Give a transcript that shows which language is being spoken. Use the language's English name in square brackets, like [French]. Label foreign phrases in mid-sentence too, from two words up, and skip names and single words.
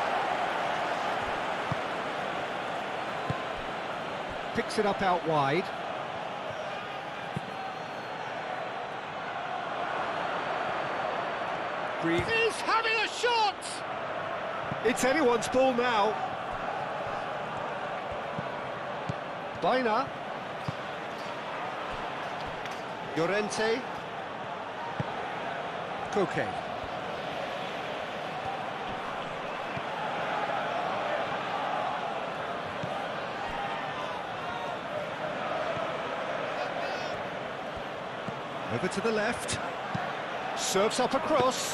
[English] Picks it up out wide. He's having a shot! It's anyone's ball now. Baina. Llorente. Koke. Over to the left. Serves up across.